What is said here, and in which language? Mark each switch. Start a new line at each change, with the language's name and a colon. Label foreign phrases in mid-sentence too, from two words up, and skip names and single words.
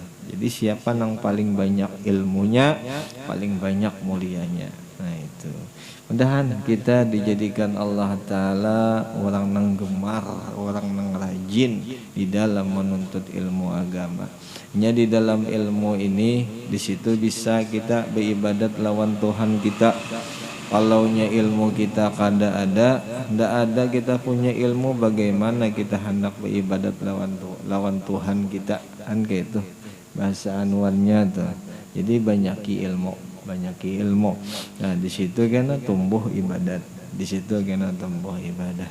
Indonesian: Jadi siapa yang paling banyak ilmunya, paling banyak mulianya. Nah itu. Mudahan kita dijadikan Allah Ta'ala orang yang gemar, orang yang rajin di dalam menuntut ilmu agama. Hanya di dalam ilmu ini, di situ bisa kita beribadat lawan Tuhan kita. Kalaunya ilmu kita kada ada, ndak ada kita punya ilmu, bagaimana kita hendak beribadat lawan Tuhan kita, kan kayak itu bahasa anuannya tuh. Jadi banyaki ilmu, banyaki ilmu. Nah di situ kena tumbuh ibadat, di situ kena tumbuh ibadah.